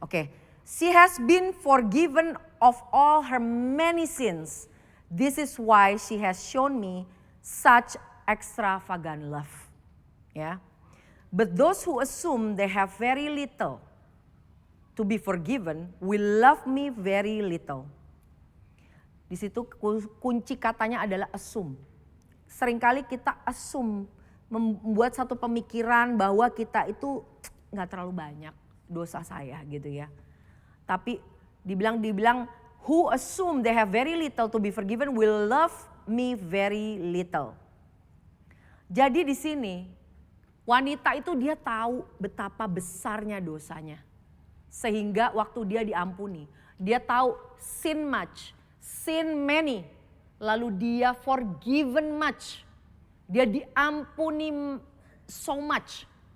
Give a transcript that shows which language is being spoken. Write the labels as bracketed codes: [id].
[en] Oke, she has been forgiven of all her many sins. This is why she has shown me such extravagant love. Ya. But those who assume they have very little to be forgiven will love me very little. [id] Di situ kunci katanya adalah assume. Seringkali kita assume, membuat satu pemikiran bahwa kita itu nggak terlalu banyak dosa saya gitu ya. Tapi dibilang [en] who assume they have very little to be forgiven will love me very little. [id] Jadi di sini wanita itu dia tahu betapa besarnya dosanya. Sehingga waktu dia diampuni, dia tahu [en] sin much, sin many, [id] lalu dia [en] forgiven much. [id] Dia diampuni [en] so much.